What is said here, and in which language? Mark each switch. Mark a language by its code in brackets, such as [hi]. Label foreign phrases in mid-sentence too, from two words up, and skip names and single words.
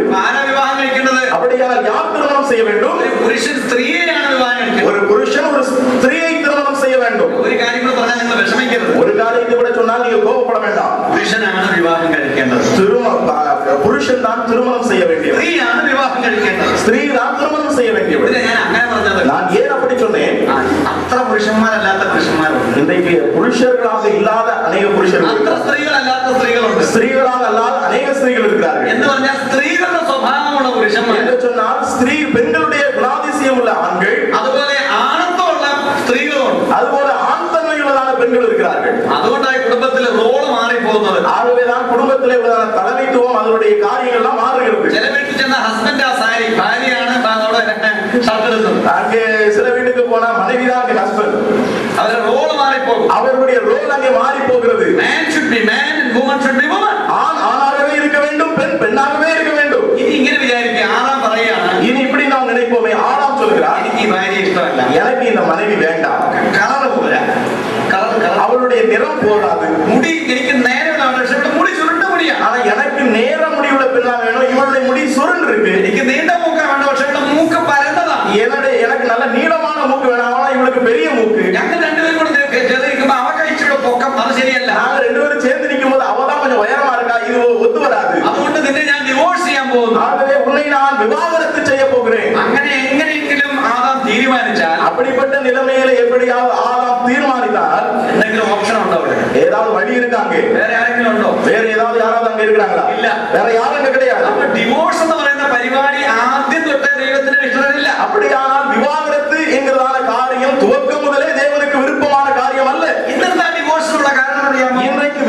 [ml] ആരാ വിവാഹം കഴിക്കേണ്ടത്? [ta] அப்படியானால் யார் திருமணம் செய்ய வேண்டும்? [ml] ഒരു പുരുഷൻ സ്ത്രീയെയാണ് വിവാഹം കഴിക്കുന്നത്. [ta] ஒரு புருஷன் ஒரு ஸ்திரீயை திருமணம் செய்ய வேண்டும். [ml] ഒരു കാര്യം കൂടെ പറഞ്ഞാൽ നിങ്ങൾ വിഷമിക്കരുത്. [ta] ஒரு காரியத்தை கூட சொன்னால் நீங்கள் கோபப்பட வேண்டாம். [ml] പുരുഷനാണ് വിവാഹം കഴിക്കേണ്ടത്. [ta] புருஷன் தான் திருமணம் செய்ய வேண்டியது. [ml] സ്ത്രീയാണ് വിവാഹം കഴിക്കേണ്ടത്. [ta] ஸ்திரீ தான் திருமணம் செய்ய வேண்டியது. [ml] ഞാൻ അങ്ങനെ പറഞ്ഞത്. [ta] நான் ஏன் அப்படி சொன்னேன்? [ml] അത്ര പുരുഷന്മാരല്ലാത്ത പുരുഷന്മാരുണ്ട്. [ta] இன்றைக்கு புருஷர்களாக இல்லாத அநேக புருஷர்கள், [ml] അത്ര സ്ത്രീകളല്ലാത്ത സ്ത്രീകളുണ്ട്. [ta] ஸ்திரீகளாக அல்லாத அநேக ஸ்திரீகள் இருக்கிறார்கள். [ml] എന്ന് പറഞ്ഞാൽ സ്ത്രീകളുടെ സ്വഭാവമുള്ള പുരുഷന്മാർ, [ta] என்று சொன்னால் பெண்களுடைய குணாதிசயம் உள்ள ஆண்கள், [ml] അതുപോലെ ആണത്വമുള്ള സ്ത്രീകളുണ്ട്. [ta] அதுபோல ஆண் தன்மையுள்ளதான பெண்கள் இருக்கிறார்கள். [ml] അതുകൊണ്ടായി കുടുംബത്തിൽ റോള് മാറിപ്പോകുന്നത്. [ta] ஆகவேதான் குடும்பத்திலே உள்ளதான தலைமைத்துவம் அதனுடைய காரியங்கள் எல்லாம் மாறுகிறது. [ml] ചില വീട്ടിൽ ചെന്ന ഹസ്ബൻഡ് ആ സാരി, ഭാര്യയാണ് അവിടെ ഷർട്ട് എടുക്കുന്നത്. [ta] அங்கே சில வீட்டுக்கு போனா மனைவிதான் அங்கே ஹஸ்பண்ட். [ml] അവരുടെ റോള് മാറിപ്പോകും. [ta] அவர்களுடைய ரோல் அங்கே மாறி போகிறது. [en] Man should be man and woman should be woman. [ta] ஆண் ஆணாகவே இருக்க வேண்டும், பெண் பெண்ணாகவே இருக்க வேண்டும். [ml] ഇനി ഇങ്ങനെ വിചാരിക്കുക, ആറാം പറയാണ്, [ta] இனி இப்படி நாம் நினைப்போமே, ஆறாம் சொல்கிறார், [ml] എനിക്ക് ഈ ഭാര്യ ഇഷ്ടമല്ല, [ta] எனக்கு இந்த மனைவி வேண்டாம், [ml] കളറ് പോരാ, [ta] அவளுடைய நிறம் போதாது, [ml] മുടി എനിക്ക് നേരെയുള്ള പക്ഷെ ഇവിടെ മുടി ചുരുണ്ട മുടിയാണ്. [ta] ஆனா எனக்கு நேர முடிவுள்ள பெண்ணா வேணும், இவளுடைய முடி சுருண்டு இருக்கு. [ml] എനിക്ക് നീണ്ട മൂക്ക വേണ്ട, പക്ഷെ ഇവിടെ മൂക്ക് പരന്നതാണ്. [ta] எனக்கு நல்ல நீளமான மூக்கு வேணும், ஆனா இவளுக்கு பெரிய மூக்கு. [ml] ഞങ്ങൾ രണ്ടുപേരും കൂടെ ചേർന്നിരിക്കുമ്പോ അവ കഴിച്ചുള്ള പൊക്കം അത് ശരിയല്ല. [ta] நாங்க ரெண்டு பேரும் சேர்ந்து நிற்கும் போது அவதான் கொஞ்சம் உயரமா இருக்கா, இது ஒத்து வராது. [ml] അതുകൊണ്ട് നിന്നെ ഞാൻ ഡിവോഴ്സ് ചെയ്യാൻ പോകുന്നു. [ta] ஆகவே உன்னை நான் விவாகரத்து செய்ய போகிறேன். [ml] അങ്ങനെ എങ്ങനെയെങ്കിലും ആദാം തീരുമാനിച്ചാൽ, [ta] அப்படிப்பட்ட நிலைமையில எப்படியாவது ஆதாம் தீர்மானித்தால், [ml] എന്തെങ്കിലും ഓപ്ഷൻ ഉണ്ടോ അവിടെ? [ta] ஏதாவது வழி இருக்காங்க? [ml] വേറെ ആരെങ്കിലും ഉണ്ടോ? [ta] வேற ஏதாவது யாராவது அங்க இருக்கிறாங்களா? இல்ல. வேற யாரும் அங்க கிடையாது. [ml] അപ്പൊ ഡിവോഴ്സ് എന്ന് പറയുന്ന പരിപാടി ആദ്യം തൊട്ടേ ദൈവത്തിന് ഇഷ്ടമില്ല. [ta] அப்படியானால் விவாகரத்து என்கிறதான காரியம் துவக்கம் முதலே தேவனுக்கு விருப்பமான காரியம் அல்ல. [ml] ഇന്നത്തെ ഡിവോഴ്സിനുള്ള കാരണം അറിയാമോ? [ta] இன்றைய